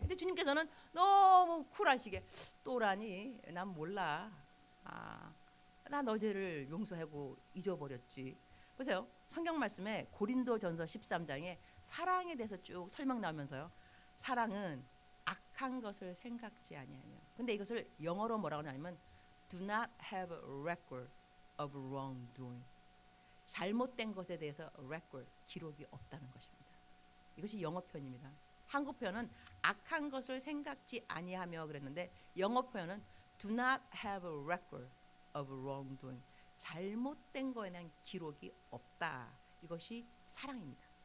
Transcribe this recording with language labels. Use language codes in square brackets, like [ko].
[ko] 근데 주님께서는 너무 쿨하시게, 또라니? 난 몰라. 나 너 죄를 용서하고 잊어버렸지. 보세요, 성경 말씀에 고린도전서 13장에 사랑에 대해서 쭉 설명 나오면서요, 사랑은 악한 것을 생각지 아니하며. 근데 이것을 영어로 뭐라고 하냐면 [en] do not have a record of wrongdoing. [ko] 잘못된 것에 대해서 record, 기록이 없다는 것입니다. 이것이 영어 표현입니다. 한국 표현은 악한 것을 생각지 아니하며 그랬는데, 영어 표현은 [en] do not have a record of wrongdoing. [ko] 잘못된 거에 대한 기록이 없다. 이것이 사랑입니다.